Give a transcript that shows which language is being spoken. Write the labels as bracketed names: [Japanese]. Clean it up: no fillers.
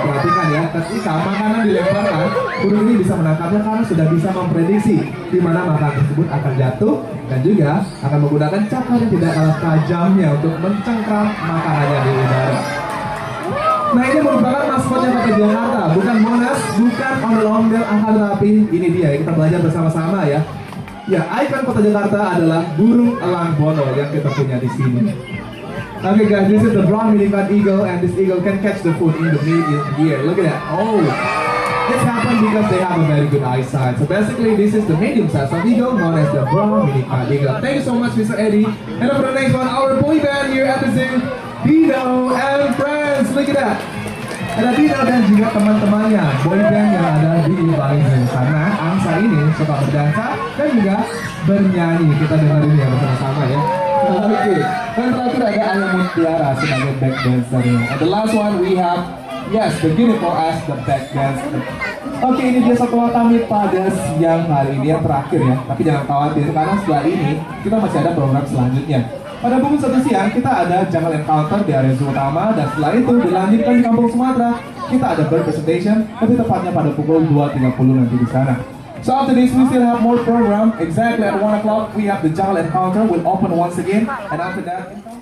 [Indonesian] Perhatikan ya, ketika makanan dilemparkan, burung ini bisa menangkapnya karena sudah bisa memprediksi di mana makanan tersebut akan jatuh dan juga akan menggunakan cakar yang tidak kalah tajamnya untuk mencengkram makanannya di udara. Nah, ini merupakan maskotnya Kota Jakarta, bukan Monas, bukan ondel-ondel, akan tapi ini dia kita belajar bersama-sama ya. Ya, ikon Kota Jakarta adalah burung elang bono yang kita punya di sini. [English] Okay guys, this is the brown minicut eagle, and this eagle can catch the food in the air. Look at that. Oh, this happened because they have a very good eyesight. So basically, this is the medium size of eagle known as the brown minicut eagle. Thank you so much, Mr. Eddie. And for the next one, our boy band here at the zoo, Dino and friends. Look at that. [Indonesian] Ada Dino dan juga teman-temannya, boy band yang ada di Bali Zoo. Karena angsa ini suka berdansa dan juga bernyanyi. Kita dengerin ya bersama-sama ya. Oke, dan terakhir ada Ayam Mutiara sebagai back dancer. [English] And the last one we have, yes, the beautiful as the back dancer. [Indonesian] Oke, ini dia satwa kami pada siang hari ini yang terakhir ya. Tapi jangan khawatir karena setelah ini kita masih ada program selanjutnya. Pada pukul 1 siang kita ada jungle encounter di area zoo utama, dan setelah itu dilanjutkan di Kampung Sumatera kita ada bird presentation, lebih tepatnya pada pukul 2.30 nanti di sana. [English] So after this we still have more program. Exactly at 1 o'clock we have the jungle encounter will open once again, and after that